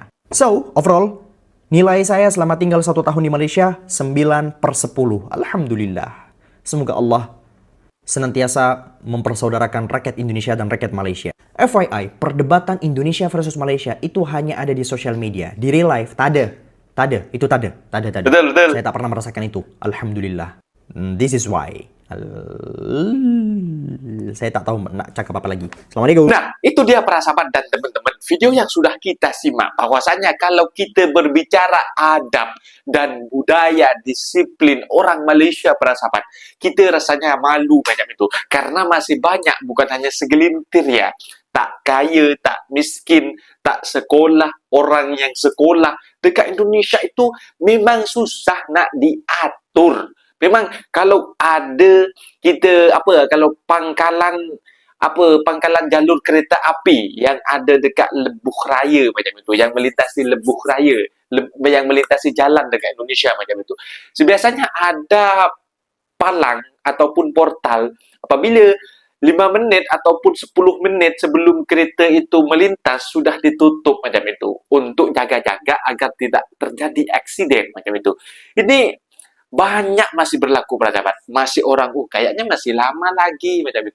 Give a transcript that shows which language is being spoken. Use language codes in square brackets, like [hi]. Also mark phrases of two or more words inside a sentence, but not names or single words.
[en] So, overall, [id] nilai saya selama tinggal 1 tahun di Malaysia, 9/10. Alhamdulillah. Semoga Allah senantiasa mempersaudarakan rakyat Indonesia dan rakyat Malaysia. FYI, perdebatan Indonesia versus Malaysia itu hanya ada di sosial media. Di [en] real life, [ms] tak ada. Betul. Saya tak pernah merasakan itu. Alhamdulillah. [en] This is why. [ms] Saya tak tahu nak cakap apa lagi. Assalamualaikum. [id] Nah, itu dia para sahabat dan teman-teman. Video yang sudah kita simak. Bahwasanya kalau kita berbicara adab dan budaya, disiplin orang Malaysia para sahabat, kita rasanya malu banyak itu. Karena masih banyak, bukan hanya segelintir ya. [ms] Tak kaya, tak miskin, tak sekolah, orang yang sekolah. Dekat Indonesia itu memang susah nak diatur. Memang kalau ada kita kalau pangkalan jalur kereta api yang ada dekat Lebuh Raya macam itu, yang melintasi Lebuh Raya, yang melintasi jalan dekat Indonesia macam itu. Biasanya ada palang ataupun portal apabila 5 menit ataupun 10 menit sebelum kereta itu melintas sudah ditutup macam itu untuk jaga-jaga agar tidak terjadi aksiden macam itu. Ini banyak masih berlaku para sahabat. Masih orang kayaknya masih lama lagi macam itu.